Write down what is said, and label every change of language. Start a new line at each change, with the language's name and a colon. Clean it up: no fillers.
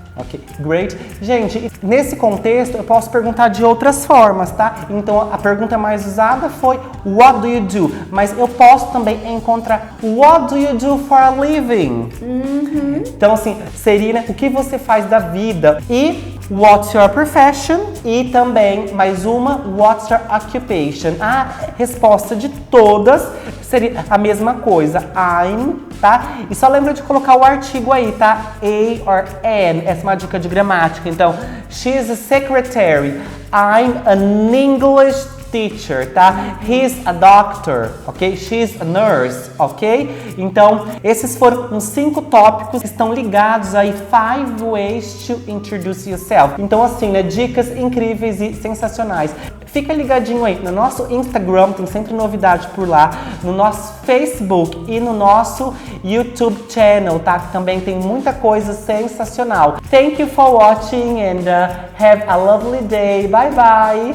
English: Ok, great.
Portuguese: Gente, nesse contexto eu posso perguntar de outras formas, tá? Então a pergunta mais usada foi
English: what do you do?
Portuguese: Mas eu posso também encontrar
English: what do you do for a living?
Portuguese: Então assim, seria, né, o que você faz da vida?
English: E what's your profession?
Portuguese: E também, mais uma,
English: what's your occupation?
Portuguese: A resposta de todas seria a mesma coisa, I'm, tá? E só lembra de colocar o artigo aí, tá? A or an, essa é uma dica de gramática.
English: Então, she's a secretary, I'm an English teacher, tá? He's a doctor, ok? She's a nurse, ok?
Portuguese: Então, esses foram uns 5 tópicos que estão ligados aí
English: 5 ways to introduce yourself.
Portuguese: Então, assim, né? Dicas incríveis e sensacionais. Fica ligadinho aí no nosso Instagram, tem sempre novidade por lá, no nosso Facebook e no nosso YouTube channel, tá? Que também tem muita coisa sensacional.
English: Thank you for watching and have a lovely day. Bye bye.